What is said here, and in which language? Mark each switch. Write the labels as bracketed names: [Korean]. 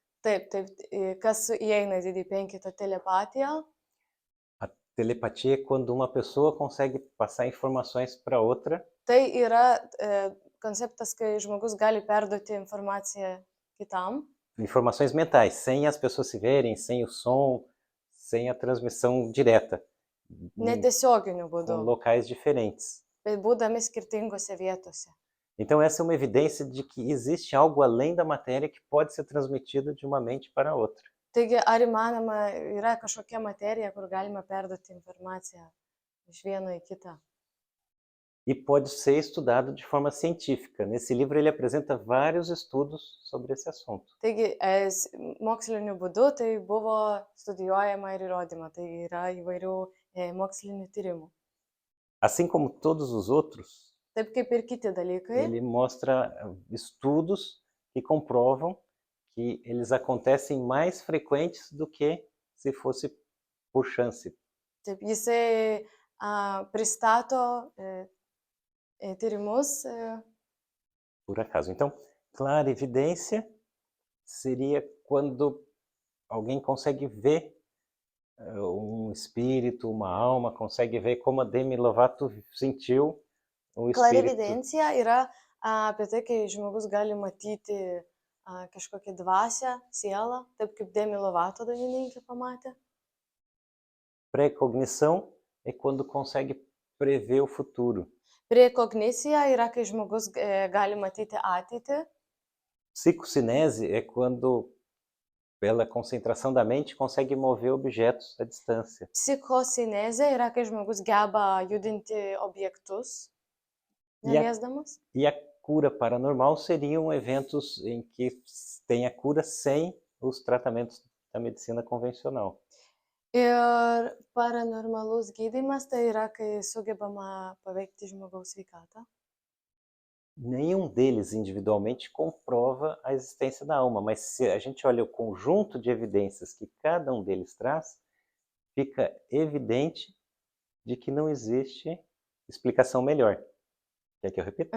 [Lithuanian] Taip, kas įeina į didįjį penketą? Telepatija. [Portuguese] A telepatia é quando uma pessoa consegue passar informações para outra. [Lithuanian] Tai yra konceptas, kai žmogus gali perduoti informaciją kitam. [Portuguese] Informações mentais, sem as pessoas se verem, sem o som, sem a transmissão direta. [Lithuanian] Netiesioginiu būdu. [Portuguese] Com locais diferentes. [Lithuanian] Bet būdami skirtingose vietose. [Portuguese] Então essa é uma evidência de que existe algo além da matéria que pode ser transmitida de uma mente para outra. [Lithuanian] Taigi, ar įmanoma, yra kažkokia materija, kur galima perduoti informaciją iš vieno į kitą? [Portuguese] E pode ser estudado de forma científica. Nesse livro ele apresenta vários estudos sobre esse assunto. [Lithuanian] Taigi, moksliniu būdu tai buvo studijuojama ir įrodyma. Tai yra įvairių mokslinių tyrimų. [Portuguese] Assim como todos os outros, [Lithuanian] taip kaip ir kiti dalykai, [Portuguese] ele mostra estudos que comprovam que eles acontecem mais frequentes do que se fosse por chance. [Lithuanian] Taip, jisai pristato tyrimus. [Portuguese] Por acaso. Então, clarividência seria quando alguém consegue ver um espírito, uma alma, consegue ver como a Demi Lovato sentiu o espírito. [Lithuanian] Clarividencija yra apie tai, kai žmogus gali matyti kažkokią dvasią, sielą, taip kaip Demi Lovato dainininkė pamatė. [Portuguese] Precognição é quando consegue prever o futuro. [Lithuanian] Prekognicija yra, kai žmogus gali matyti ateitį. [Portuguese] Psicocinese é quando, pela concentração da mente, consegue mover objetos à distância. [Lithuanian] Psichocinezė yra, kai žmogus geba judinti objektus, neliesdamas. [Portuguese] E a cura paranormal seriam eventos em que tem a cura sem os tratamentos da medicina convencional. [Lithuanian] Ir paranormalus gydymas tai yra, kai sugebama paveikti žmogaus sveikatą. [Portuguese] Nenhum deles individualmente comprova a existência da alma, mas se a gente olha o conjunto de evidências que cada um deles traz, fica evidente de que não existe explicação melhor. Quer que eu repita?